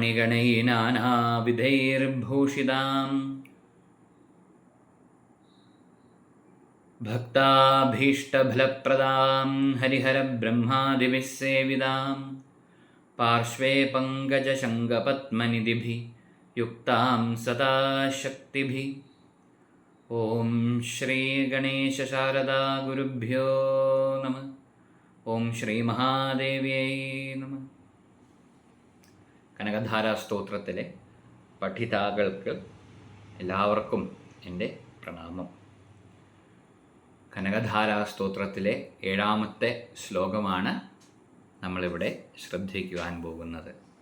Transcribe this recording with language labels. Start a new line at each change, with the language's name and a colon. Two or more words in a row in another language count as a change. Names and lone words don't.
Sanskrit: मणिगणैर्नानाविधैर्भूषितां भक्ताभीष्टफलप्रदां हरिहरब्रह्मादिभिः सेविदां पार्श्वे पङ्कजशङ्खपद्मनिधिभिः युक्तां सदा शक्तिभिः। ॐ श्रीगणेशशारदा गुरुभ्यो नमः। ॐ ശ്രീമഹാദേവ്യൈ നമഃ.
Malayalam: കനകധാരാ സ്തോത്രത്തിലെ പഠിതാക്കൾക്ക് എല്ലാവർക്കും എൻ്റെ പ്രണാമം. കനകധാരാ സ്തോത്രത്തിലെ 7ാമത്തെ ശ്ലോകമാണ് നമ്മളിവിടെ ശ്രദ്ധിക്കുവാൻ പോകുന്നത്.